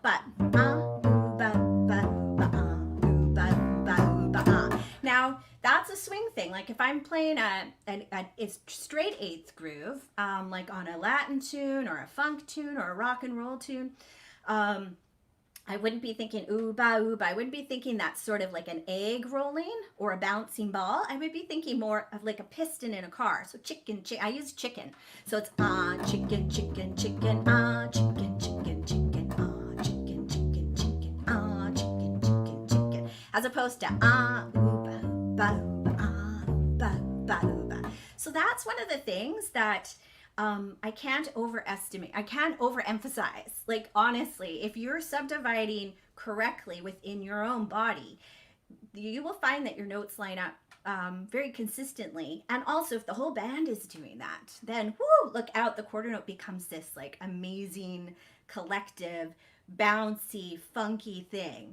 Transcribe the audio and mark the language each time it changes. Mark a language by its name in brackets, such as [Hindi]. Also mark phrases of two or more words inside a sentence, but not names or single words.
[English] But now that's a swing thing. Like if I'm playing a straight eighth groove, like on a Latin tune or a funk tune or a rock and roll tune, I wouldn't be thinking ooh ba ooh ba. I wouldn't be thinking that's sort of like an egg rolling or a bouncing ball. I would be thinking more of like a piston in a car. So chicken. I use chicken. So it's chicken chicken chicken chicken chicken chicken chicken chicken chicken chicken, as opposed to ooh ba ba ba ba ba. So that's one of the things that I can't overestimate. I can't overemphasize. Like honestly, if you're subdividing correctly within your own body, you will find that your notes line up very consistently. And also if the whole band is doing that, then whoo, look out, the quarter note becomes this like amazing, collective, bouncy, funky thing.